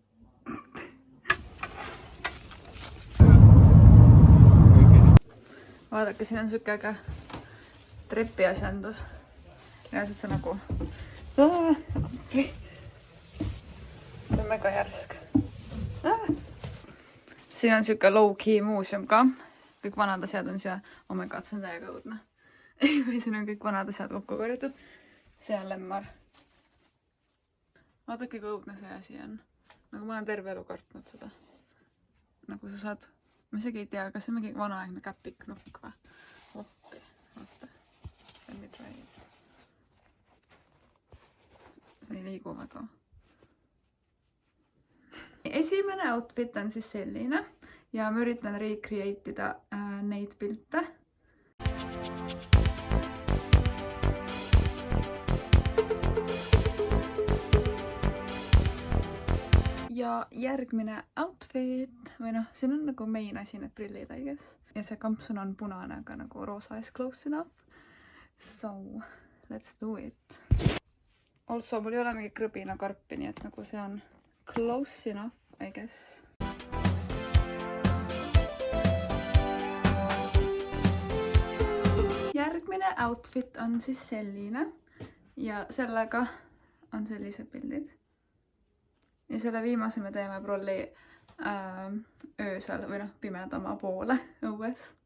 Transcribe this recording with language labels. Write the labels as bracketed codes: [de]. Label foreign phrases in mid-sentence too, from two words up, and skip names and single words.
[et] Vaadake, siin on siuke trepi asjandus. Reaalselt see nagu... See on mega järsk. Siin on siuke low-key muuseum ka. Kõik vanad asjad on siia. [en] Oh my god, [et] see on täiega õudne. Või siin on kõik vanad asjad kokku korjatud. See on lemmar. Vaadake, kui õudne see asi on. Nagu ma olen terve elu kartnud seda. Nagu sa saad... Ma isegi ei tea, kas see on mingi vanaaegne käpiknukk või? Okei, vaata. [en] Let me try it. [et] See ei liigu väga. Esimene outfit on siis selline ja ma üritan recreate'ida neid pilte. Ja järgmine outfit, või noh, siin on nagu main asi, need prillid, [en] I guess. [et] Ja see kampsun on punane, aga nagu roosa [en] is close enough. So, let's do it. Also, [et] mul ei ole mingi krõbina karpi, nii et nagu see on [en] close enough, I guess. [et] Järgmine outfit on siis selline ja sellega on sellised pildid. Ja selle viimase me teeme prolli öösel või noh, pimedama poole õues.